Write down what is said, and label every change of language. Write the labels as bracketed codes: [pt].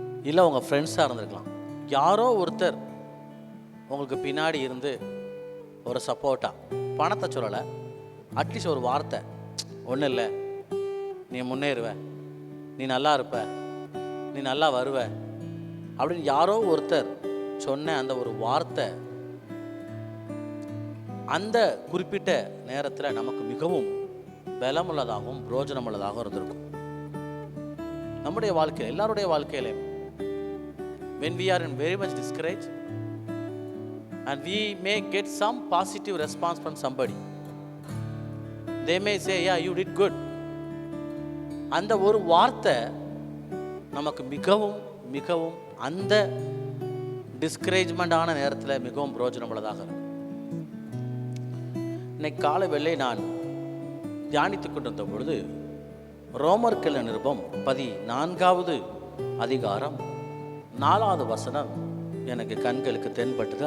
[ta] இல்லை உங்கள் ஃப்ரெண்ட்ஸாக இருந்திருக்கலாம். யாரோ ஒருத்தர் உங்களுக்கு பின்னாடி இருந்து ஒரு சப்போர்ட்டாக, பணத்தை சொல்லலை, அட்லீஸ்ட் ஒரு வார்த்தை, ஒன்றும் இல்லை, நீ முன்னேறுவ, நீ நல்லா இருப்ப, நீ நல்லா வருவ அப்படின்னு யாரோ ஒருத்தர் சொன்ன அந்த ஒரு வார்த்தை அந்த குறிப்பிட்ட நேரத்தில் நமக்கு மிகவும் பலமுள்ளதாகவும் பிரோஜனமுள்ளதாகவும் இருந்திருக்கும். நம்முடைய வாழ்க்கையில், எல்லாருடைய வாழ்க்கையிலையும், [en] when we are in very much discouraged and we may get some positive response from somebody, they may say, yeah, you did good. [ta] அந்த ஒரு வார்த்தை நமக்கு மிகவும் மிகவும் அந்த டிஸ்கரேஜ்மெண்டான நேரத்தில் மிகவும் பிரோஜனமுள்ளதாக இருக்கும். இன்னைக்கு காலை வேளை நான் தியானித்து கொண்டிருந்த பொழுது ரோமர்கள் நிருபம் 14வது அதிகாரம் 4வது வசனம் எனக்கு கண்களுக்கு தென்பட்டது.